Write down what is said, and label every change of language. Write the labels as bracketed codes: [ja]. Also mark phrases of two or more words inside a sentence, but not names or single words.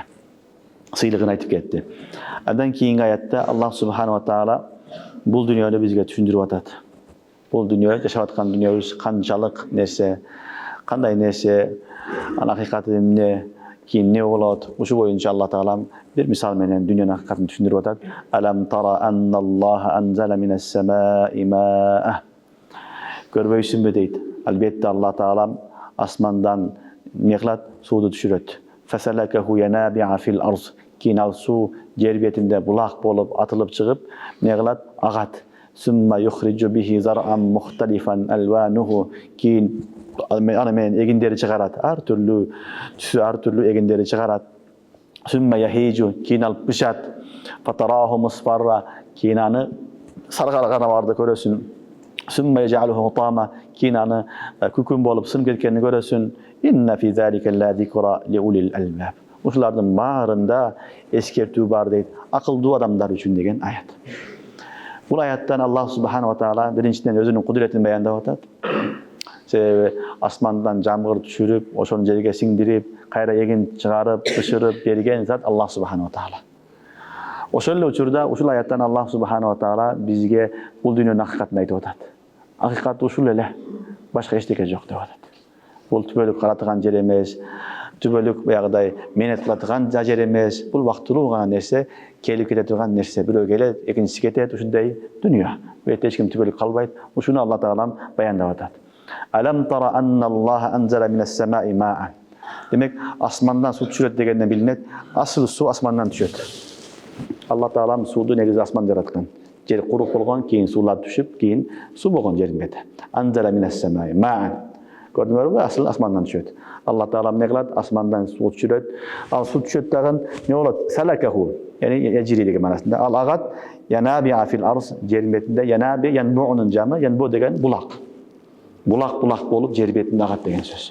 [ky] Сыйлыгын айтып кетти. Андан кийинки аятта [ar] الله سبحانه وتعالى [ky] бул дүйнөнү бизге түшүндүрүп атат. Бул дүйнө, жашап аткан дүйнөбүз канчалык нерсе, кандай нерсе, анын акыйкаты эмне, кийин не болот. Ушу боюнча Алла Таалам бир мисал менен дүйнөнүн акыйкатын түшүндүрүп атат. [ar] ألم تر أن الله أنزل من السماء ماء. [ky] Көрбөйсүңбү дейт. Албетте Алла Таалам асмандан не кылат? Сууду түшүрөт. [ar] فسلكه ينابيع في الأرض. [ky] Кийин ал суу жер бетинде булак болуп атылып чыгып, не кылат? Агат. [ar] ثم يخرج به زرعا مختلفا ألوانه. [ky] Кийин аны менен эгиндери чыгарат. Ар түрлүү түсү, ар түрлүү эгиндери чыгарат. [ar] ثم يهيج. [ky] Кийин ал бышат. [ar] فتراه مصفرا. [ky] Кийин аны саргаргана барды көрөсүн. [ar] ثم يجعله حطاما. [ky] Кийин аны күкүн болуп сынып кеткенин көрөсүн. [ar] إن في ذلك لذكرى لأولي الألباب. [ky] Ушулардын баарында эскертүү бар дейт. Акылдуу адамдар үчүн деген аят. Бул аяттан [ar] الله سبحانه وتعالى [ky] биринчиден өзүнүн кудуретин баяндап атат. Себеби асмандан жамгыр түшүрүп, ошону жерге сиңдирип, кайра эгин чыгарып, бышырып берген зат [ar] الله سبحانه وتعالى. [ky] Ошол эле учурда ушул аяттан [ar] الله سبحانه وتعالى [ky] бизге бул дүйнөнүн акыйкатын айтып атат. Акыйкат ушул эле, башка эчтеке жок деп атат. Бул түбөлүк каратылган жер эмес, түбөлүк баягыдай менет кылатылган жер эмес. Бул вактылуу гана нерсе, келип кете турган нерсе. Бирөө келет, экинчиси кетет, ушундай дүйнө. Бу жерде эч ким түбөлүк калбайт. Ушуну Алла Таалам баяндап атат. [ar] ألم تر أن الله أنزل من السماء ماء. [ky] Демек, асмандан суу түшүрөт дегенден билинет, асыл суу асмандан түшөт. Алла Таалам сууду негизи асман жараткан. Жер курук болгон, кийин суулар түшүп, кийин суу болгон жердин бети. [ar] أنزل من السماء ماء. [ky] Көрдүңөрбү? Асыл асмандан түшөт. Алла Таалам не кылат? Асмандан суу түшүрөт. Ал суу түшөт дагы не болот? Салакаху. [ar] يعني يجري [ky] деген манасында. Ал агат [ar] ينابيع في الأرض, [ky] жердин бетинде. Янаби янбу'нун жамы, янбу деген булак. Булак болуп жер бетинде агат деген сөз.